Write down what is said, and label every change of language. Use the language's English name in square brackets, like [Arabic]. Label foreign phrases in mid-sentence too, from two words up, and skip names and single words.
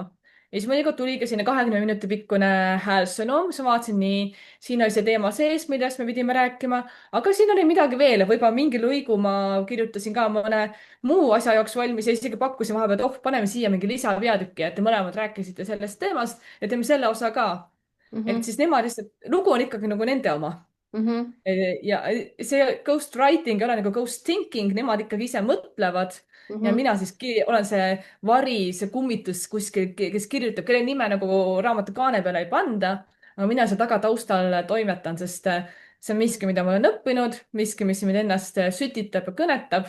[Estonian] ja siis mõnikord tuligi sinna 20 minuti pikkune häälsõnum, siis ma vaatasin, nii, siin oli see teema sees, millest me pidime rääkima, aga siin oli midagi veel, võib-olla mingi lõigu ma kirjutasin ka mõne muu asja jaoks valmis ja isegi pakkusin vahepeal, et oh, paneme siia mingi lisapeatüki, et te mõlemad rääkisite sellest teemast ja teeme selle osa ka. et Mhm, siis nemad lihtsalt, lugu on ikkagi nagu nende oma. mhm, ja see [English] ghost writing [Estonian] ei ole nagu [English] ghost thinking, [Estonian] nemad ikkagi ise mõtlevad ja mhm, mina siis olen see vari, see kummitus kuskil, kes kirjutab, kelle nime nagu raamatu kaane peale ei panda. aga mina seal taga taustal toimetan, sest see on miski, mida ma olen õppinud, miski, mis mind ennast sütitab ja kõnetab.